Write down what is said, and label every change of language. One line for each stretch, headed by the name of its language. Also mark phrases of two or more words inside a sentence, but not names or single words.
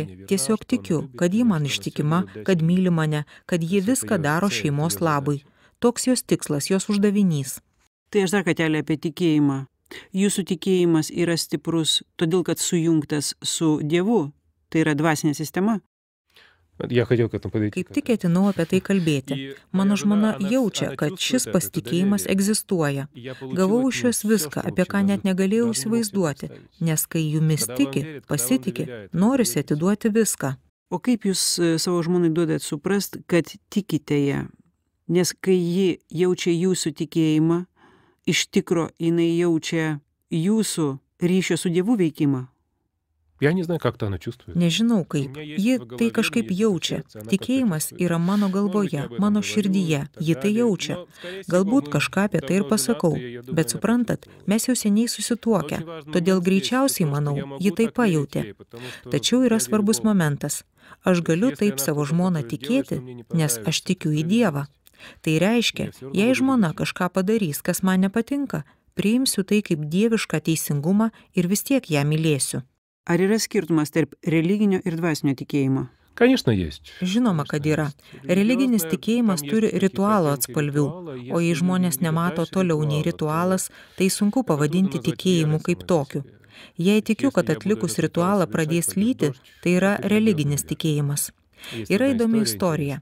Lithuanian: Tiesiog tikiu, kad ji man ištikima, kad myli mane, kad ji viską daro šeimos labui. Toks jos tikslas, jos uždavinys. Tai aš dar kartelį apie tikėjimą. Jūsų tikėjimas yra stiprus, todėl kad sujungtas su Dievu. Tai yra dvasinė sistema.
Russian: Я хотел к этому подойти.
Lithuanian: Kaip tik ketinau apie tai kalbėti. Mano žmona jaučia, kad šis pasitikėjimas egzistuoja. Gavau iš jos viską, apie ką net negalėjau įsivaizduoti, nes kai jumis tiki, pasitiki, norisi atiduoti viską. O kaip jūs savo žmonai duodat suprast, kad tikite ją? Nes kai ji jaučia jūsų tikėjimą, iš tikro jinai jaučia jūsų ryšio su Dievu veikimą.
Russian: Я не знаю, как то она чувствует.
Lithuanian: Nežinau kaip. Ji tai kažkaip jaučia. Tikėjimas yra mano galvoje, mano širdyje. Ji tai jaučia. Galbūt kažką apie tai ir pasakau. Bet suprantat, mes jau seniai susituokę. Todėl greičiausiai, manau, ji tai pajautė. Tačiau yra svarbus momentas. Aš galiu taip savo žmoną tikėti, nes aš tikiu į Dievą. Tai reiškia, jei žmona kažką padarys, kas man nepatinka, priimsiu tai kaip dievišką teisingumą ir vis tiek ją mylėsiu. Ar yra skirtumas tarp religinio ir dvasinio tikėjimo?
Russian: Конечно, есть.
Lithuanian: Žinoma, kad yra. Religinis tikėjimas turi ritualo atspalvių, o jei žmonės nemato toliau nei ritualas, tai sunku pavadinti tikėjimu kaip tokiu. Jei tikiu, kad atlikus ritualą pradės lyti, tai yra religinis tikėjimas. Yra įdomi istorija.